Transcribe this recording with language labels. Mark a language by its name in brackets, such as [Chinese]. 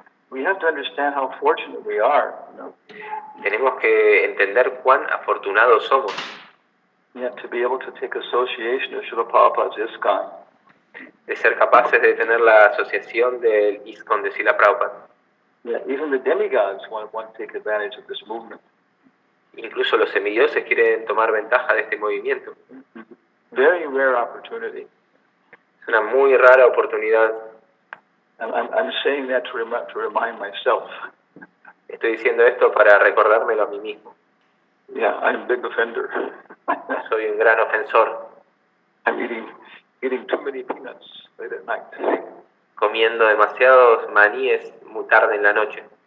[English] We have to understand how fortunate we are. [Spanish] Tenemos que entender cuán afortunados somos. [English] Yeah, to be able to take association of Srila Prabhupada's Iskcon. [Spanish] De ser capaces de tener la asociación del Iskcon de Srila Prabhupada. [English] Yeah, even the demigods want to take advantage of this movement. [Spanish] Incluso los semidioses quieren tomar ventaja de este movimiento. [English] Very rare opportunity. [Spanish] Es una muy rara oportunidad. [English] I'm saying that to remind myself. [Spanish] Estoy diciendo esto para recordármelo a mí mismo. [English] Yeah, I'm a big offender. [Spanish] Soy un gran ofensor. [English] I'm eating too many peanuts late at night. [Spanish] Comiendo demasiados maníes muy tarde en la noche.